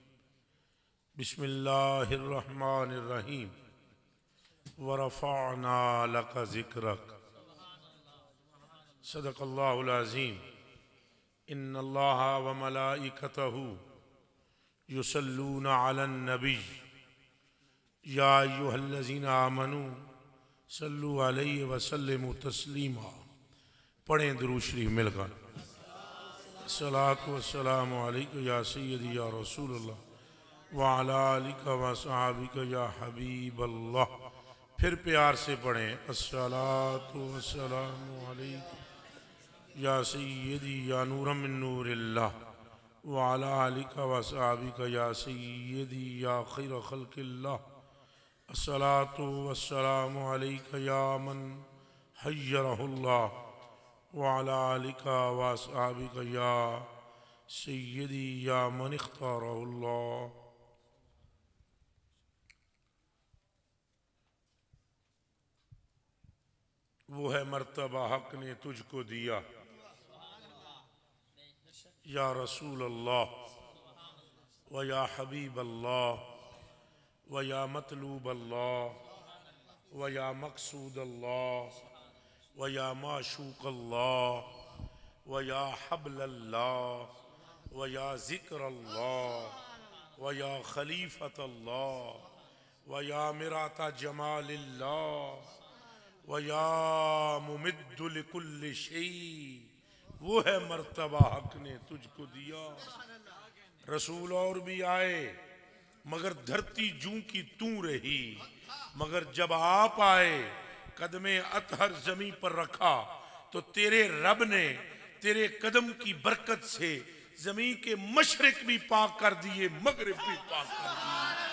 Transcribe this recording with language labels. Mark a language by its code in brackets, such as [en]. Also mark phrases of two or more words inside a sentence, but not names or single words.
[ar] بسم الله الرحمن الرحيم ورفعنا لك ذكرك صدق الله العظيم. إن الله وملائكته يصلون على النبي يا أيها الذين آمنوا صلوا عليه وسلموا تسليما. [hi] पढ़ें दुरूद शरीफ मिलकर। [ar] الصلاة والسلام عليك يا سيدي يا رسول الله وعلى آلك وصحبك يا حبيب الله. [hi] फिर प्यार से पढ़ें। [ar] الصلاة والسلام عليك يا سيدي يا نورا من نور الله وعلى آلك وصحبك يا سيدي يا خير خلق الله. الصلاة والسلام عليك يا من خيره الله وعلى آلك وأصحابك يا سيدي يا من اختاره الله. [hi] वो है मर्तबा हक ने तुझको दिया [ar] يا رسول الله ويا حبيب الله ويا مطلوب الله ويا مقصود الله ويا معشوق الله ويا حبل الله ويا ذكر الله ويا خليفة الله ويا مرآة جمال الله ويا ممد لكل شيء. [hi] वो है मर्तबा हक ने तुझको दिया। रसूल और भी आए मगर धरती जूं की तूं रही, मगर जब आप आए कदमे अतहर जमी पर रखा तो तेरे रब ने तेरे कदम की बरकत से जमी के मशरिक भी पाक कर दिए, मगरिब भी पाक कर दिए।